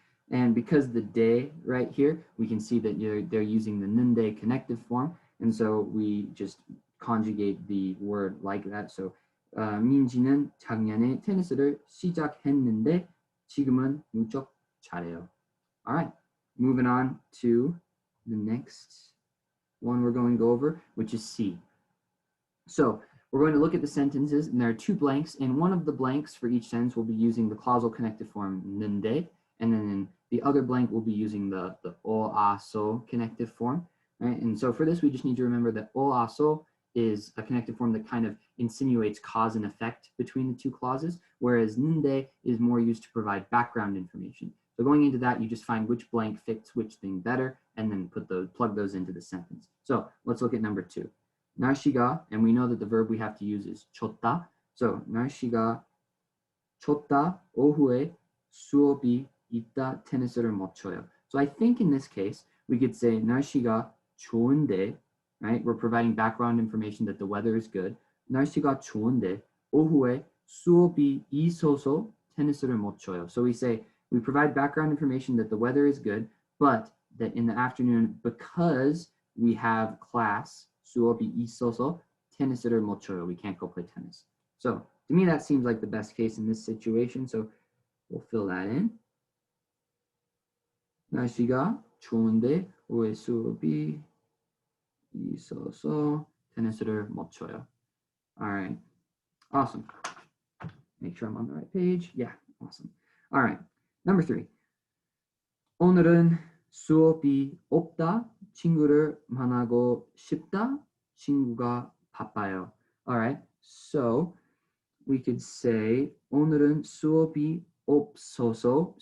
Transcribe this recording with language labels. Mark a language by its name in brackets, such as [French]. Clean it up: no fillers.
[English] And because the day right here, we can see that they're using the nunde connective form. And so we just conjugate the word like that. [Korean] So 민지는 작년에 테니스를 시작했는데 지금은 무척 잘해요. [English] All right, moving on to the next one we're going to go over, which is C. So we're going to look at the sentences, and there are 2 blanks, and one of the blanks for each sentence will be using the clausal connective form nunde, and then the other blank will be using the o, a, so connective form, right? And so for this, we just need to remember that o, a, so is a connective form that kind of insinuates cause and effect between the 2 clauses, whereas nunde is more used to provide background information. So going into that, you just find which blank fits which thing better, and then plug those into the sentence. So let's look at number 2. 날씨가, and we know that the verb we have to use is 춥다. [Korean] So 날씨가 춥다, 오후에 수업이 있다, 테니스를 못 쳐요. [English] So I think in this case, we could say [Korean] 날씨가 좋은데, [English] right? We're providing background information that the weather is good. [Korean] 날씨가 좋은데, 오후에 수업이 있어서 테니스를 못 쳐요. [English] So we say, we provide background information that the weather is good, but that in the afternoon, because we have class, [Korean] 수업이 있어서 테니스를 못 쳐요. [English] We can't go play tennis. So to me, that seems like the best case in this situation. So we'll fill that in. [Korean] 날씨가 좋은데 오후에 수업이 있어서 테니스를 못 쳐요. [English] All right. Awesome. Make sure I'm on the right page. Yeah, awesome. All right. Number 3. [Korean] 오늘은 수업이 없다. 친구를 만나고 싶다. 친구가 바빠요. [English] All right. So we could say [Korean] 오늘은 수업이 없어서.